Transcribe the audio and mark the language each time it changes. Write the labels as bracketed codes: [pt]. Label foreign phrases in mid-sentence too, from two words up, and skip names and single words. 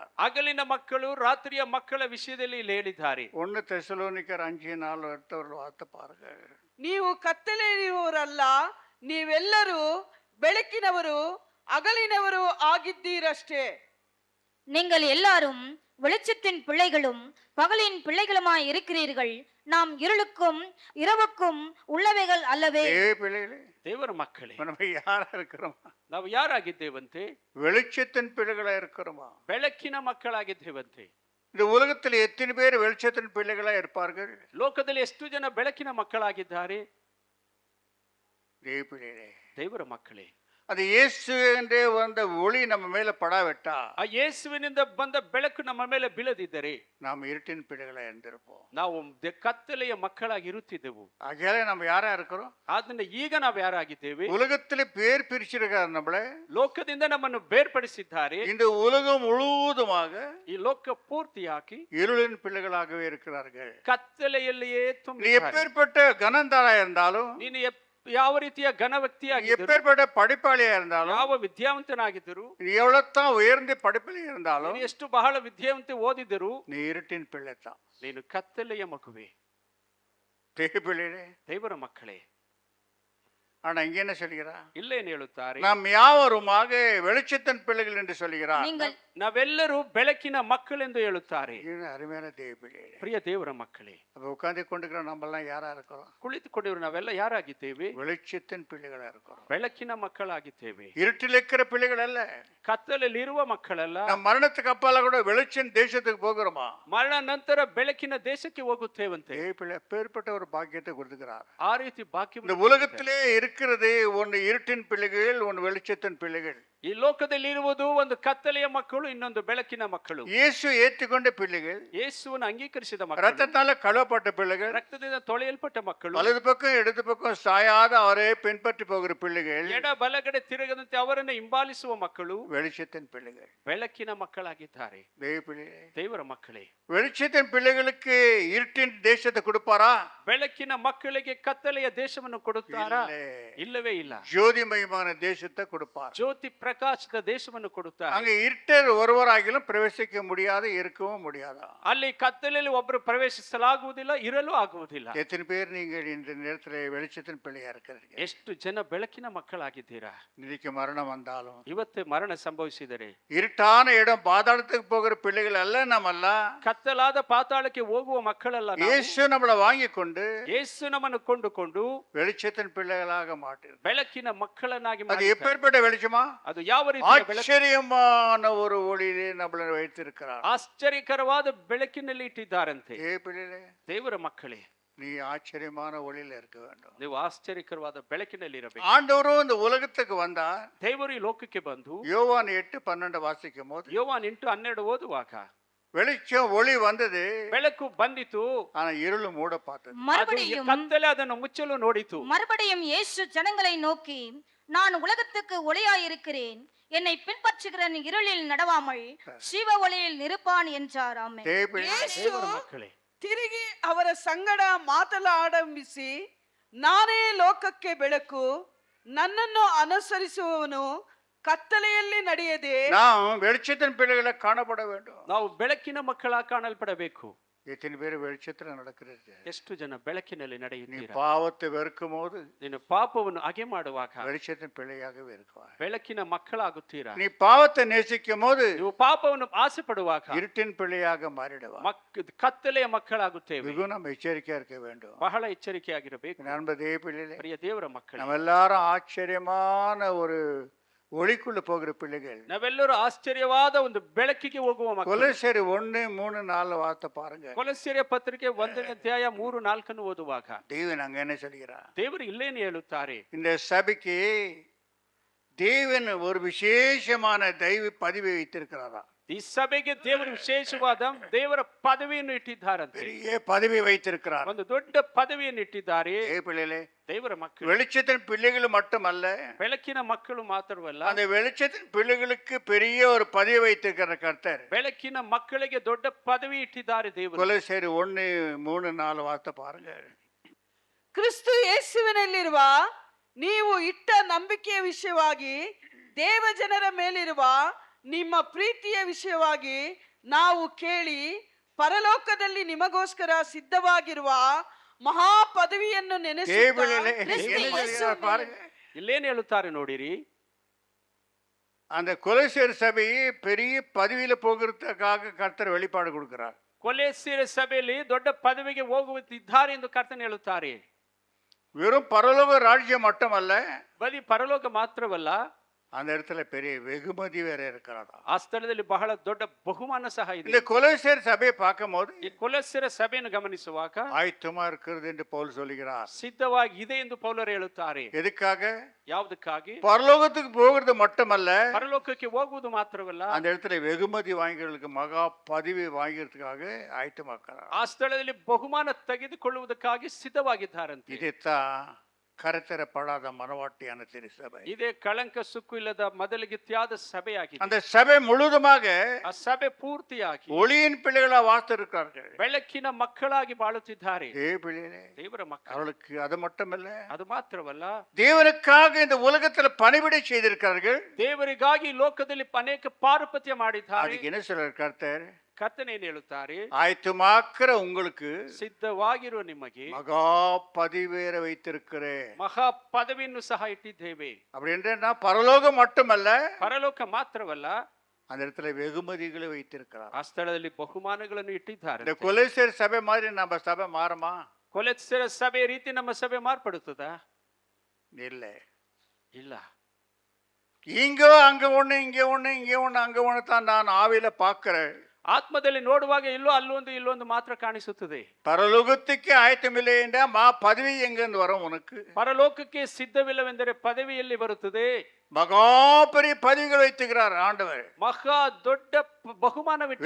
[kn] ಹಗಲಿನ ಮಕ್ಕಳು ರಾತ್ರಿಯ ಮಕ್ಕಳ ವಿಷಯದಲ್ಲಿ ಇಲ್ಲಿ ಹೇಳಿದ್ದಾರೆ. [ta] 1 தெசலோனிக்கர் 5:4 அடுத்த வார்த்தை பாருங்க. [kn] ನೀವು ಕತ್ತಲೆಯವರಲ್ಲ, ನೀವೆಲ್ಲರೂ ಬೆಳಕಿನವರು ಹಗಲಿನವರು ಆಗಿದ್ದೀರಷ್ಟೇ. [ta] நீங்கள் எல்லாரும் வெளிச்சத்தின் பிள்ளைகளும் பகலின் பிள்ளைகளுமாய் இருக்கிறீர்கள். நாம் இருளுக்கும் இரவுக்கும் உள்ளவைகள் அல்லவே. பிள்ளைகளே, [kn] ದೇವರ ಮಕ್ಕಳೇ, [ta] நம்ம யாரா இருக்கிறோமா? [kn] ನಾವು ಯಾರಾಗಿದ್ದೇವಂತೆ? [ta] வெளிச்சத்தின் பிள்ளைகளா இருக்கிறோமா? [kn] ಬೆಳಕಿನ ಮಕ್ಕಳಾಗಿದ್ದೇವಂತೆ. [ta] இந்த உலகத்தில் எத்தனை பேர் வெளிச்சத்தின் பிள்ளைகளா இருப்பார்கள்? [kn] ಲೋಕದಲ್ಲಿ ಎಷ್ಟು ಜನ ಬೆಳಕಿನ ಮಕ್ಕಳಾಗಿದ್ದಾರೆ? [ta] பிள்ளைகளே, [kn] ದೇವರ ಮಕ್ಕಳೇ, [ta] அது இயேசு என்றே வந்த ஒளி நம்ம மேல படாவிட்டா, [kn] ಆ ಯೇಸುವಿನಿಂದ ಬಂದ ಬೆಳಕು ನಮ್ಮ ಮೇಲೆ ಬೀಳದಿದ್ದರೆ [ta] நாம் இருட்டின் பிள்ளைகளா இருந்திருப்போம். [kn] ನಾವು ಕತ್ತಲೆಯ ಮಕ್ಕಳಾಗಿ ಇರುತ್ತಿದ್ದೆವು. [ta] ஆகையால நம்ம யாரா இருக்கிறோம்? [kn] ಆದ್ರಿಂದ ಈಗ ನಾವು ಯಾರಾಗಿದ್ದೇವೆ? [ta] உலகத்திலே பேர் பிரிச்சிருக்காரு நம்மள. [kn] ಲೋಕದಿಂದ ನಮ್ಮನ್ನು ಬೇರ್ಪಡಿಸಿದ್ದಾರೆ. [ta] இந்த உலகம் முழுவதுமாக [kn] ಈ ಲೋಕ ಪೂರ್ತಿಯಾಗಿ [ta] இருளின் பிள்ளைகளாகவே இருக்கிறார்கள். [kn] ಕತ್ತಲೆಯಲ್ಲಿಯೇ [ta] நீ [kn] ತುಂಬಿದ್ದಾರೆ. [ta] எப்பேற்பட்ட கனந்தாரா இருந்தாலும், [kn] ನೀನು ಯಾವ ರೀತಿಯ ಘನ ವ್ಯಕ್ತಿಯಾಗಿದ್ದರು, [ta] எப்பேற்பட்ட படிப்பாளியா இருந்தாலும், [kn] ಯಾವ ವಿದ್ಯಾವಂತನಾಗಿದ್ದರು, [ta] நீ எவ்வளவுதான் உயர்ந்த படிப்பில் இருந்தாலும், [kn] ನೀನು ಎಷ್ಟು ಬಹಳ ವಿದ್ಯಾವಂತ ಓದಿದರು, [ta] நீ இருட்டின் பிள்ளை தான். [kn] ನೀನು ಕತ್ತಲೆಯ ಮಗುವೆ. [ta] பிள்ளைகளே, [kn] ದೇವರ ಮಕ್ಕಳೇ, [ta] ஆனா இங்க என்ன சொல்கிறார்? [kn] ಇಲ್ಲೇನು ಹೇಳುತ್ತಾರೆ? [ta] நாம் யாவருமாக வெளிச்சத்தின் பிள்ளைகள் என்று சொல்கிறார். நீங்கள் [kn] ನಾವೆಲ್ಲರೂ ಬೆಳಕಿನ ಮಕ್ಕಳೆಂದು ಹೇಳುತ್ತಾರೆ. [ta] இது அருமையான தேவ பிள்ளைகளே. [kn] ಪ್ರಿಯ ದೇವರ ಮಕ್ಕಳೇ, [ta] அப்ப உட்கார்ந்து கொண்டிருக்கிற நம்ம எல்லாம் யாரா இருக்கிறோம்? [kn] ಕುಳಿತುಕೊಂಡಿರುವ ನಾವೆಲ್ಲ ಯಾರಾಗಿದ್ದೇವೆ? [ta] வெளிச்சத்தின் பிள்ளைகளா இருக்கிறோம். [kn] ಬೆಳಕಿನ ಮಕ್ಕಳಾಗಿದ್ದೇವೆ. [ta] இருட்டில் இருக்கிற பிள்ளைகள் அல்ல. [kn] ಕತ್ತಲಲ್ಲಿರುವ ಮಕ್ಕಳಲ್ಲ. [ta] நம் மரணத்துக்கு அப்பால கூட வெளிச்சம் தேசத்துக்கு போகிறோமா? [kn] ಮರಣ ನಂತರ ಬೆಳಕಿನ ದೇಶಕ್ಕೆ ಹೋಗುತ್ತೇವಂತೆ. [ta] தேவ பிள்ளை பேர்பட்ட ஒரு பாக்கியத்தை கொடுத்துக்கிறார். [kn] ಆ ರೀತಿ ಬಾಕಿ [ta] இந்த உலகத்திலே இருக்கிறது ஒன்னு இருட்டின் பிள்ளைகள், ஒன்னு வெளிச்சத்தின் பிள்ளைகள். [kn] ಈ ಲೋಕದಲ್ಲಿ ಇರುವುದು ಒಂದು ಕತ್ತಲೆಯ ಮಕ್ಕಳು, ಇನ್ನೊಂದು ಬೆಳಕಿನ ಮಕ್ಕಳು. [ta] இயேசு ஏற்றுக்கொண்ட பிள்ளைகள், [kn] ಯೇಸುವನ್ನು ಅಂಗೀಕರಿಸಿದ ಮಕ್ಕಳು, [ta] ரத்தத்தால கழுவப்பட்ட பிள்ளைகள், [kn] ರಕ್ತದಿಂದ ತೊಳೆಯಲ್ಪಟ್ಟ ಮಕ್ಕಳು, [ta] வலது பக்கம் இடது பக்கம் சாயாத அவரே பின்பற்றி போகிற பிள்ளைகள், [kn] ಎಡ ಬಲಗಡೆ ತಿರುಗದಂತೆ ಅವರನ್ನು ಹಿಂಬಾಲಿಸುವ ಮಕ್ಕಳು [ta] வெளிச்சத்தின் பிள்ளைகள். [kn] ಬೆಳಕಿನ ಮಕ್ಕಳಾಗಿದ್ದಾರೆ. [ta] தேவ பிள்ளைகளே, [kn] ದೇವರ ಮಕ್ಕಳೇ, [ta] வெளிச்சத்தின் பிள்ளைகளுக்கு இருட்டின் தேசத்தை கொடுப்பாரா? [kn] ಬೆಳಕಿನ ಮಕ್ಕಳಿಗೆ ಕತ್ತಲೆಯ ದೇಶವನ್ನು ಕೊಡುತ್ತಾರಾ? [ta] இல்லை. [kn] ಇಲ್ಲವೇ ಇಲ್ಲ. [ta] ஜோதிமயமான தேசத்தை கொடுப்பார். [kn] ಜ್ಯೋತಿ ಪ್ರಕಾಶದ ದೇಶವನ್ನು ಕೊಡುತ್ತಾರೆ. [ta] அங்க இருட்டர் ஒருவராகிலும் பிரவேசிக்க முடியாது, இருக்கவும் முடியாதா? [kn] ಅಲ್ಲಿ ಕತ್ತಲೆಯಲ್ಲಿ ಒಬ್ಬರು ಪ್ರವೇಶಿಸಲಾಗುವುದಿಲ್ಲ, ಇರಲು ಆಗುವುದಿಲ್ಲ. [ta] எத்தனை பேர் நீங்கள் இந்த நேரத்தில் வெளிச்சத்தின் பிள்ளையா இருக்கிறீங்க? [kn] ಎಷ್ಟು ಜನ ಬೆಳಕಿನ ಮಕ್ಕಳಾಗಿದ್ದೀರಾ? [ta] இன்னைக்கு மரணம் வந்தாலும், [kn] ಇವತ್ತೇ ಮರಣ ಸಂಭವಿಸಿದರೆ, [ta] இருட்டான இடம் பாதாளத்துக்கு போகிற பிள்ளைகள் அல்ல நம்மல்ல. [kn] ಕತ್ತಲಾದ ಪಾತಾಳಕ್ಕೆ ಹೋಗುವ ಮಕ್ಕಳಲ್ಲ ನಾವು. [ta] இயேசு நம்மளை வாங்கி கொண்டு [kn] ಯೇಸು ನಮ್ಮನ್ನು ಕೊಂಡುಕೊಂಡು [ta] வெளிச்சத்தின் பிள்ளைகளாக மாட்டிரு. [kn] ಬೆಳಕಿನ ಮಕ್ಕಳನ್ನಾಗಿ [ta] அது [kn] ಮಾಡಿದ್ದಾರೆ. [ta] எப்பேற்பட்ட வெளிச்சமா? [kn] ಅದು ಯಾವ ರೀತಿಯ ಬೆಳಕು? [ta] ஆச்சரியமான ஒரு ஒளியிலே நம்மளை வைத்திருக்கிறார். [kn] ಆಶ್ಚರ್ಯಕರವಾದ ಬೆಳಕಿನಲ್ಲಿ ಇಟ್ಟಿದ್ದಾರಂತೆ. [ta] ஏ பிள்ளைகளே, [kn] ದೇವರ ಮಕ್ಕಳೇ, [ta] நீ ஆச்சரியமான ஒளியில இருக்க வேண்டும். [kn] ನೀವು ಆಶ್ಚರ್ಯಕರವಾದ ಬೆಳಕಿನಲ್ಲಿ ಇರಬೇಕು. [ta] ஆண்டவரும் இந்த உலகத்துக்கு வந்தா, [kn] ದೇವರು ಈ ಲೋಕಕ್ಕೆ ಬಂದು, [ta] யோவான் 8:12 வாசிக்கும் போது, [kn] ಯೋವಾನ್ 8:12 ಓದುವಾಗ, [ta] வெளிச்சம் ஒளி வந்தது, [kn] ಬೆಳಕು ಬಂದಿತು, [ta] ஆனா இருಳು மூட பார்த்தது. [kn] ಅದು [ta] மறுபடியும் [kn] ಕತ್ತಲೆ ಅದನ್ನು ಮುಚ್ಚಲು ನೋಡಿತು. [ta] மறுபடியும் இயேசு ஜனங்களை நோக்கி, நான் உலகத்துக்கு ஒளியாயிருக்கிறேன். என்னை பின்பற்றுகிற இருளில் நடவாமல் ஜீவ ஒளியில் நிற்பான் என்றார். ஆமென். [kn] ಯೇಸು ದೇವರ ಮಕ್ಕಳೇ, ತಿರುಗಿ ಅವರ ಸಂಗಡ ಮಾತನಾಡಂಬಿಸಿ, ನಾನೇ ಲೋಕಕ್ಕೆ ಬೆಳಕು, ನನ್ನನ್ನು ಅನುಸರಿಸುವವನು ಕತ್ತಲೆಯಲ್ಲಿ ನಡೆಯದೆ [ta] நாம் வெளிச்சத்தின் பிள்ளைகளை காணப்பட வேண்டும். [kn] ನಾವು ಬೆಳಕಿನ ಮಕ್ಕಳ ಕಾಣಲ್ಪಡಬೇಕು. [ta] எத்தனை பேர் வெளிச்சத்துல நடக்கிறது? [kn] ಎಷ್ಟು ಜನ ಬೆಳಕಿನಲ್ಲಿ [ta] நீ [kn] ನಡೆಯುತ್ತೀರಾ? [ta] பாவத்தை வெறுக்கும் போது [kn] ನೀನು ಪಾಪವನ್ನು ಅಗೆ ಮಾಡುವಾಗ [ta] வெளிச்சத்தின் பிள்ளையாகவே இருக்குவார். [kn] ಬೆಳಕಿನ ಮಕ್ಕಳಾಗುತ್ತೀರಾ? [ta] நீ பாவத்தை நேசிக்கும் போது [kn] ನೀವು ಪಾಪವನ್ನು ಆಸೆ ಪಡುವಾಗ [ta] இருட்டின் பிள்ளையாக மாறிடுவார். [kn] ಕತ್ತಲೆಯ ಮಕ್ಕಳಾಗುತ್ತೇವೆ. [ta] மிகவும் நம்ம எச்சரிக்கையா இருக்க வேண்டும். [kn] ಬಹಳ ಎಚ್ಚರಿಕೆಯಾಗಿರಬೇಕು. [ta] நண்பதே பிள்ளைகளே, [kn] ಪ್ರಿಯ ದೇವರ ಮಕ್ಕಳೇ, [ta] நம்ம எல்லாரும் ஆச்சரியமான ஒரு ஒளிக்குள்ள போகிற பிள்ளைகள். [kn] ನಾವೆಲ್ಲರೂ ಆಶ್ಚರ್ಯವಾದ ಒಂದು ಬೆಳಕಿಗೆ ಹೋಗುವ ಮಕ್ಕಳು. [ta] கொலோசியர் 1:3-4 வார்த்தை பாருங்க. [kn] ಕೊಲಸ್ಸೆಯ ಪತ್ರಿಕೆ 1ನೇ ಅಧ್ಯಾಯ 3-4 ಓದುವಾಗ [ta] தேவன் அங்க என்ன சொல்கிறார்? [kn] ದೇವರು ಇಲ್ಲೇನು ಹೇಳುತ್ತಾರೆ? [ta] இந்த சபைக்கு தேவன் ஒரு விசேஷமான தெய்வ பதவி வைத்திருக்கிறாரா? [kn] ಈ ಸಭೆಗೆ ದೇವರು ವಿಶೇಷವಾದ ದೇವರ ಪದವಿಯನ್ನು ಇಟ್ಟಿದ್ದಾರಂತೆ. [ta] பெரிய பதவி வைத்திருக்கிறார். [kn] ಒಂದು ದೊಡ್ಡ ಪದವಿಯನ್ನು ಇಟ್ಟಿದ್ದಾರೆ. [ta] பிள்ளைகளே, [kn] ದೇವರ ಮಕ್ಕಳು, [ta] வெளிச்சத்தின் பிள்ளைகள் மட்டுமல்ல, [kn] ಬೆಳಕಿನ ಮಕ್ಕಳು ಮಾತ್ರವಲ್ಲ, [ta] அந்த வெளிச்சத்தின் பிள்ளைகளுக்கு பெரிய ஒரு பதவி வைத்திருக்கிற கர்த்தர். [kn] ಬೆಳಕಿನ ಮಕ್ಕಳಿಗೆ ದೊಡ್ಡ ಪದವಿ ಇಟ್ಟಿದ್ದಾರೆ ದೇವರು. [ta] கொலோசியர் 1:3-4 வார்த்தை பாருங்க. [kn] ಕ್ರಿಸ್ತು ಯೇಸುವಿನಲ್ಲಿರುವ ನೀವು ಇಟ್ಟ ನಂಬಿಕೆಯ ವಿಷಯವಾಗಿ ದೇವ ಜನರ ಮೇಲಿರುವ ನಿಮ್ಮ ಪ್ರೀತಿಯ ವಿಷಯವಾಗಿ ನಾವು ಕೇಳಿ ಪರಲೋಕದಲ್ಲಿ ನಿಮಗೋಸ್ಕರ ಸಿದ್ಧವಾಗಿರುವ ಮಹಾ ಪದವಿಯನ್ನು [ta] தேவனிலே [kn] ನೆನೆಸುತ್ತಾ [ta] என்ன சொல்கிறார் பாருங்க. [kn] ಇಲ್ಲೇನು ಹೇಳುತ್ತಾರೆ ನೋಡಿರಿ. [ta] அந்த கொலோசியர் சபை பெரிய பதவியில போகிறதுக்காக கர்த்தர் வெளிப்பாடு கொடுக்கிறார். [kn] ಕೊಲೆಸ್ಸೆಯ ಸಭೆಯಲ್ಲಿ ದೊಡ್ಡ ಪದವಿಗೆ ಹೋಗುತ್ತಿದ್ದಾರೆ ಎಂದು ಕರ್ತನು ಹೇಳುತ್ತಾರೆ. [ta] வெறும் பரலோக ராஜ்யம் மட்டுமல்ல, [kn] ಬರೀ ಪರಲೋಕ ಮಾತ್ರವಲ್ಲ, [ta] அந்த இடத்துல பெரிய வெகுமதி வேற இருக்கிறதா. [kn] ಆ ಸ್ಥಳದಲ್ಲಿ ಬಹಳ ದೊಡ್ಡ ಬಹುಮಾನ ಸಹ ಇದೆ. [ta] இந்த கொலோசியர் சபையை பார்க்கும்போது [kn] ಈ ಕೊಲೆಸ್ಸೆಯ ಸಭೆಯನ್ನು ಗಮನಿಸುವಾಗ [ta] ஆயத்தமா இருக்கிறது என்று பவுல் சொல்கிறார். [kn] ಸಿದ್ಧವಾಗಿ ಇದೆ ಎಂದು ಪೌಲರು ಹೇಳುತ್ತಾರೆ. [ta] எதுக்காக? [kn] ಯಾವುದಕ್ಕಾಗಿ? [ta] பரலோகத்துக்கு போகிறது மட்டுமல்ல, [kn] ಪರಲೋಕಕ್ಕೆ ಹೋಗುವುದು ಮಾತ್ರವಲ್ಲ, [ta] அந்த இடத்துல வெகுமதி வாங்கிறதுக்கு மகா பதவி வாங்கிறதுக்காக ஆயத்தமாக்கிறார். [kn] ಆ ಸ್ಥಳದಲ್ಲಿ ಬಹುಮಾನ ತೆಗೆದುಕೊಳ್ಳುವುದಕ್ಕಾಗಿ ಸಿದ್ಧವಾಗಿದ್ದಾರಂತೆ. [ta] இதைத்தான் கரைத்தரப்படாத மனவாட்டியான திருச்சபை. [kn] ಇದೇ ಕಳಂಕ ಸುಕ್ಕು ಇಲ್ಲದ ಮೊದಲಿಗಿತ್ಯಾದ ಸಭೆಯಾಗಿದೆ. [ta] அந்த சபை முழுவதுமாக [kn] ಆ ಸಭೆ ಪೂರ್ತಿಯಾಗಿ [ta] ஒளியின் பிள்ளைகளா வார்த்திருக்கிறார்கள். [kn] ಬೆಳಕಿನ ಮಕ್ಕಳಾಗಿ ಬಾಳುತ್ತಿದ್ದಾರೆ. [ta] பிள்ளைகளே, [kn] ದೇವರ ಮಕ್ಕಳು. [ta] அவளுக்கு அது மட்டுமல்ல, [kn] ಅದು ಮಾತ್ರವಲ್ಲ, [ta] தேவனுக்காக இந்த உலகத்துல பணிவிடை செய்திருக்கிறார்கள். [kn] ದೇವರಿಗಾಗಿ ಲೋಕದಲ್ಲಿ ಅನೇಕ ಪಾರುಪತ್ಯ ಮಾಡಿದ್ದಾರೆ. [ta] அதுக்கு என்ன சொல்ற கர்த்தர்? [kn] ಕರ್ತನೇನು ಹೇಳುತ್ತಾರೆ? [ta] ஆயத்தமாக்குற உங்களுக்கு [kn] ಸಿದ್ಧವಾಗಿರುವ ನಿಮಗೆ [ta] மகா பதிவேற வைத்திருக்கிறேன். [kn] ಮಹಾ ಪದವಿಯನ್ನು ಸಹ ಇಟ್ಟಿದ್ದೇವೆ. [ta] அப்படி என்றா பரலோகம் மட்டுமல்ல, [kn] ಪರಲೋಕ ಮಾತ್ರವಲ್ಲ, [ta] அந்த இடத்துல வெகுமதிகளை வைத்திருக்கிறார். [kn] ಆ ಸ್ಥಳದಲ್ಲಿ ಬಹುಮಾನಗಳನ್ನು [ta] இந்த [kn] ಇಟ್ಟಿದ್ದಾರೆ. [ta] கொலோசியர் சபை மாதிரி நம்ம சபை மாறுமா? [kn] ಕೊಲೆಸ್ಸೆಯ ಸಭೆ ರೀತಿ ನಮ್ಮ ಸಭೆ ಮಾರ್ಪಡುತ್ತದಾ? [ta] இல்ல. [kn] ಇಲ್ಲ. [ta] இங்க அங்க ஒண்ணு, இங்க ஒண்ணு, இங்க ஒண்ணு, அங்க ஒண்ணு தான் நான் ஆவியில பார்க்கிறேன். [kn] ಆತ್ಮದಲ್ಲಿ ನೋಡುವಾಗ ಇಲ್ಲೋ ಅಲ್ಲೊಂದು ಇಲ್ಲೊಂದು ಮಾತ್ರ ಕಾಣಿಸುತ್ತದೆ. [ta] பரலோகத்துக்கு ஆயத்தமில்லை என்றா பதவி எங்கிருந்து வரும் உனக்கு? [kn] ಪರಲೋಕಕ್ಕೆ ಸಿದ್ಧವಿಲ್ಲವೆಂದರೆ ಪದವಿಯಲ್ಲಿ ಬರುತ್ತದೆ. [ta] மகா பெரிய பதவிகள் வைத்திருக்கிறார் ஆண்டவர். [kn] ಮಹಾ ದೊಡ್ಡ ಬಹುಮಾನವಿಟ್ಟಿದ್ದಾರೆ.